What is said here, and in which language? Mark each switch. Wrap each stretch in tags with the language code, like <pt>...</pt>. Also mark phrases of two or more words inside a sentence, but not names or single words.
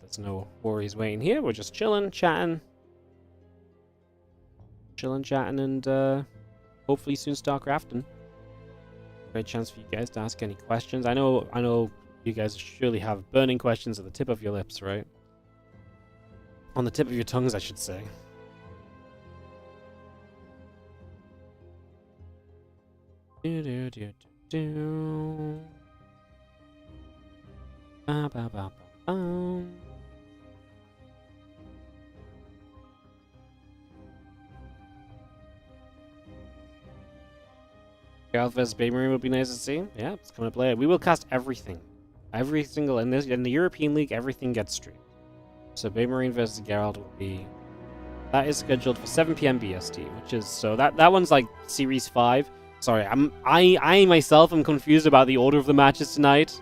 <en>There's no worries waiting here. We're just chilling, chatting. And hopefully soon start crafting. Great chance for you guys to ask any questions. I know you guys surely have burning questions at the tip of your lips, right? On the tip of your tongues, I should say. Ba, ba, ba, ba, ba. Geralt vs. Baymarine would be nice to see. Yeah, it's coming to play. We will cast everything. Every single... In the European League, everything gets streamed. So Baymarine vs. Geralt will be... That is scheduled for 7 PM BST, which is... So that one's like Series 5. Sorry, I myself am confused about the order of the matches tonight.</en>